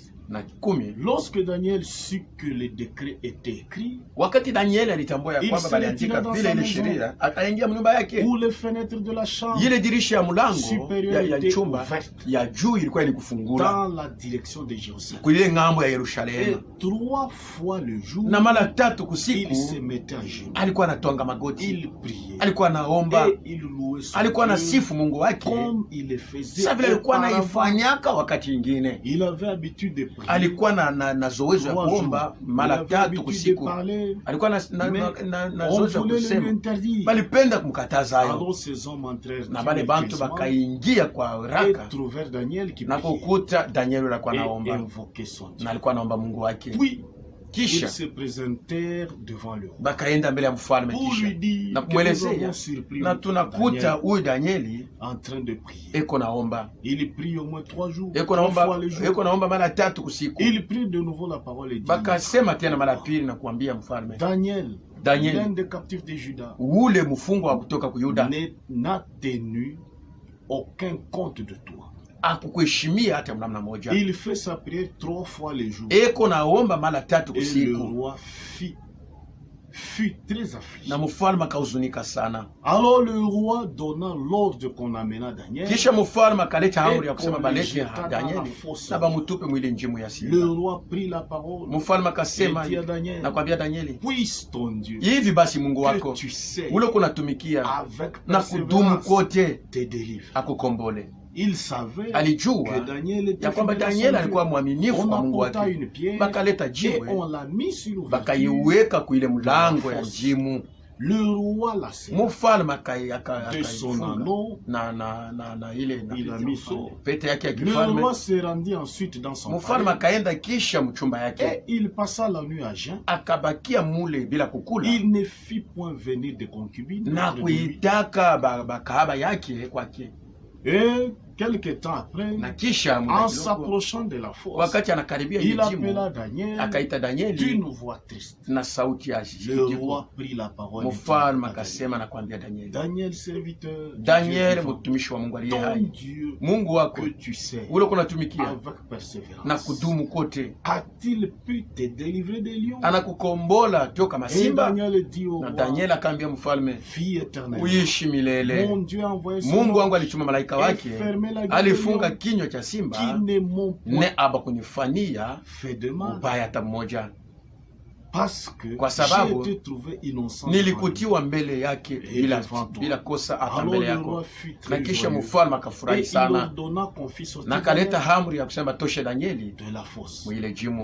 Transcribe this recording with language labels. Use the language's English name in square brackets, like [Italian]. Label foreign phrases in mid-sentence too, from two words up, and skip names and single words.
[French] Lorsque Daniel sut que le décret était écrit, il se retira dans sa maison, où les fenêtres de la chambre supérieure étaient ouvertes dans la direction de Jérusalem. Et 3 fois le jour, il se mettait à genoux, il priait et il louait son Dieu comme il le faisait auparavant. Il avait habitude de prier. [Swahili] Alikuwa na zoezi ya kuomba mara 3 kwa siku. Alikuwa na zoezi ya kusema, balipenda kumkataza hayo, na bale bantu bakaingia kwa haraka na kukuta Daniel alikuwa anaomba, na alikuwa anaomba Mungu wake. Kisha bakaenda mbele ya mfalme kisha na kumwelezea, na tunakuta huyu Danieli eko naomba, eko naomba mara 3 kwa siku. Bakasema tena mara 2 na kuambia mfalme, Daniel ule mfungwa wa kutoka ku Yuda [French] n'a tenu aucun compte de toi. [Swahili] akukuheshimia hata namna moja. [French] Il fait sa prière 3 fois le jour. [Swahili] Eko naomba mara 3 kwa siku. [French] Et le roi fut très affligé. [Swahili] Na mfalme akahuzunika sana. [French] Alors le roi donna l'ordre qu'on amena Daniel. [Swahili] Kisha mfalme akaleta amri ya kusema balete Daniel na bamutupe mwile njimu ya simba. [French] Le roi prit la parole. [Swahili] Mfalme akasema na kwambia Daniel, [French] puisse ton Dieu, [Swahili] hivi basi Mungu wako ule kunatumikia na kudumu kote akukombole. [French] Il savait [Swahili] alijua [French] que Daniel [Swahili] ya kwamba Daniel alikuwa mwaminifu kwa Mungu wake. Bakaleta jiwe bakaiweka kuile mlango ya njimu. [French] Le roi la [Swahili] mfalme [French] de son anneau [Swahili] na ile pete yake ya kifalme. [French] Le roi se rendit ensuite dans son [Swahili] mfalme akaenda kisha mchumba yake. [French] Et il passa la nuit à jeun. [Swahili] Akabakia mule bila kukula. [French] Il ne fit point venir de concubines [Swahili] na kuitaka bakahaba yake kwake. [French] Et quelque temps après, en s'approchant de la fosse, il appela Daniel d'une voix triste. Le roi prit la parole. Daniel, serviteur, Daniel, ton Dieu, que tu sais, avec persévérance, a-t-il pu te délivrer des lions? Et Daniel dit au roi, fille éternelle, mon Dieu a envoyé son ange et fermé [Swahili] alifunga kinywa cha simba ne abakunifanyia ubaya hata mmoja, kwa sababu nilikutiwa mbele yake bila kosa hata mbele yako. Na kisha mfalme akafurahi sana na kaleta amri ya kusema toshe Danieli mwile jimu.